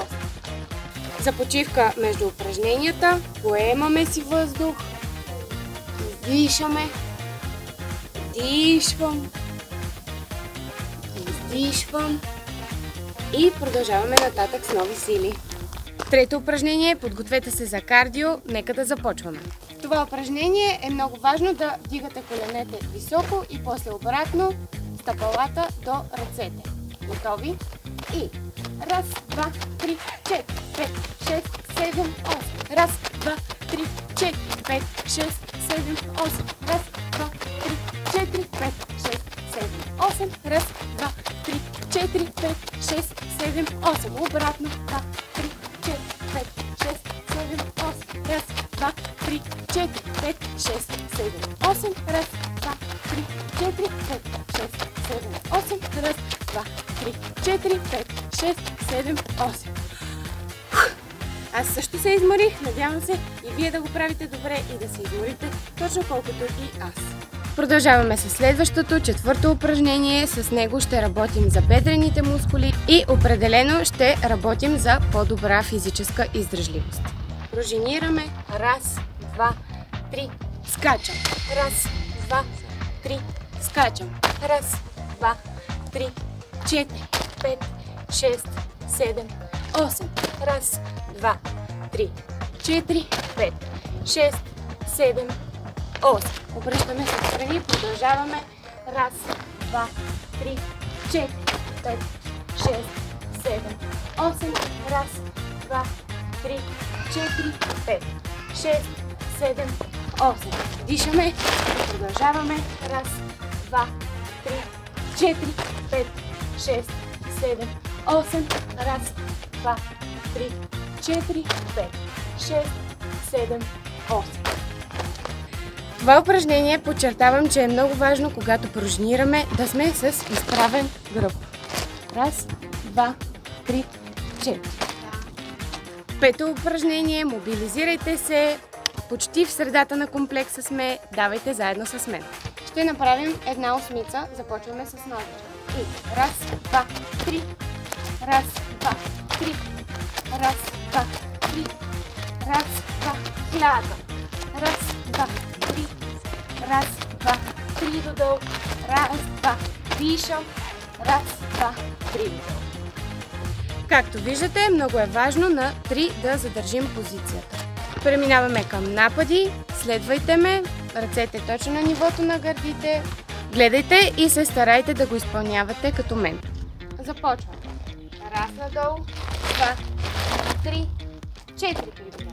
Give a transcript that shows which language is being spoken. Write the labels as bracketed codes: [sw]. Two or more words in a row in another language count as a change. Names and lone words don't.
[bg] За почивка между упражненията поемаме си въздух, издишаме, вдишвам, издишвам и продължаваме нататък с нови сили. Трето упражнение, подгответе се за кардио, нека да започваме. В това упражнение е много важно да вдигате коленете високо и после обратно стъпалата до ръцете. Готови? И раз, два, 3, 4, 5, 6, 7, 8. Раз, два, 3, 4, 5, 6, 7, 8. Раз, два, 3, 4, 5, 6, 7, 8. Раз, два, 3, 4, 5, 6, 7, 8. Обратно. 2, 3, 4, 5, 6, 7, 8. Раз, два, 3, 4, 5, 6, 7, 8. Раз, два, 3, 4, 5, 6, 7, 8. Раз, 2, 3, 4, 5, 6, 7, 8. Аз също се изморих, надявам се и вие да го правите добре и да се изморите точно колкото и аз. Продължаваме с следващото, четвърто упражнение. С него ще работим за бедрените мускули и определено ще работим за по-добра физическа издръжливост. Пружинираме. Раз, два, 3, скачам. Раз, два, 3, скачам. Раз, два, 3, 4, 5, 6, 7, 8. Раз, два, 3, 4, 5, 6, 7, 8. Обръщаме се страни, продължаваме. Раз, два, 3, 4, 5, 6, 7, 8. Раз, два, 3, 4, 5, 6, 7, 8. Дишаме, продължаваме. Раз, два, 3, 4, 5, 6, 7, 8. Раз, два, 3, 4, 5, 6, 7, 8. Това упражнение подчертавам, че е много важно, когато пружинираме, да сме с изправен гръб. Раз, два, 3, 4. Пето упражнение, мобилизирайте се. Почти в средата на комплекса сме, давайте заедно с мен. Ще направим една осмица, започваме с ножичка. И раз, два, 3, раз, два, 3, раз, два, 3, раз, два, 1000. Раз, два, три. Раз, два, три додолу. Раз, два, дишам. Раз, два, три додолу. Както виждате, много е важно на 3 да задържим позицията. Преминаваме към напади. Следвайте ме. Ръцете точно на нивото на гърдите. Гледайте и се старайте да го изпълнявате като мен. Започваме. Раз надолу. 2, 3, 4 кръга.